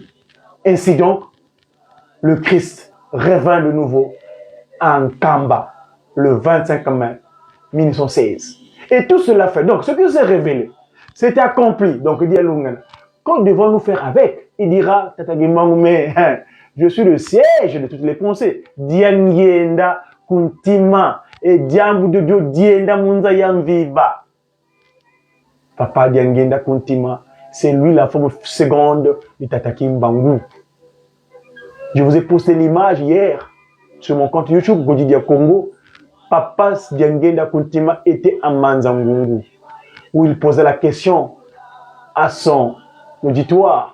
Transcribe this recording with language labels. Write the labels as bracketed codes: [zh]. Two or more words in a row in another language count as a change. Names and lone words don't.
[fr] Ainsi donc, le Christ revint de nouveau en Kamba, le 25 mai 1916. Et tout cela fait. Donc, ce qui s'est révélé, c'était accompli. Donc, Dialungana, quand devons-nous faire avec? Il dira, mais je suis le siège de toutes les pensées. [kg] Diangienda kuntima et diambu [fr] de Dieu [kg] dienda munza yanviva. [fr] Papa Diangienda kuntima, c'est lui la forme seconde de Tataki Mbangu. Je vous ai posté l'image hier sur mon compte YouTube Godidia Congo. Papa Diangienda kuntima était à Manzangungu, où il posait la question à son auditoire.